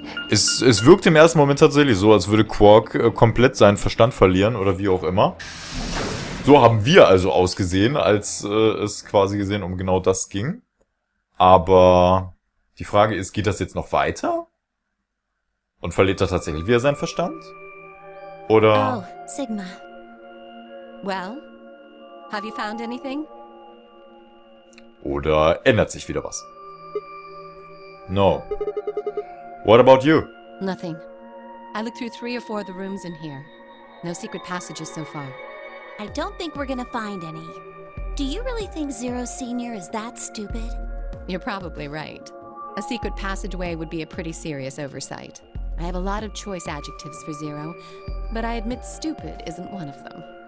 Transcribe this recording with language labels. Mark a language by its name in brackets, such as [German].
[German] Es wirkt im ersten Moment tatsächlich so, als würde Quark komplett seinen Verstand verlieren oder wie auch immer. So haben wir also ausgesehen, als es quasi gesehen um genau das ging. Aber die Frage ist, geht das jetzt noch weiter? Und verliert er tatsächlich wieder seinen Verstand? Oder... [English] Oh, Sigma. Well, have you found anything? [German] Oder ändert sich wieder was? [English] No. What about you? Nothing. I looked through 3 or 4 of the rooms in here. No secret passages so far. I don't think we're gonna find any. Do you really think Zero Senior is that stupid? You're probably right. A secret passageway would be a pretty serious oversight. I have a lot of choice adjectives for Zero, but I admit stupid isn't one of them.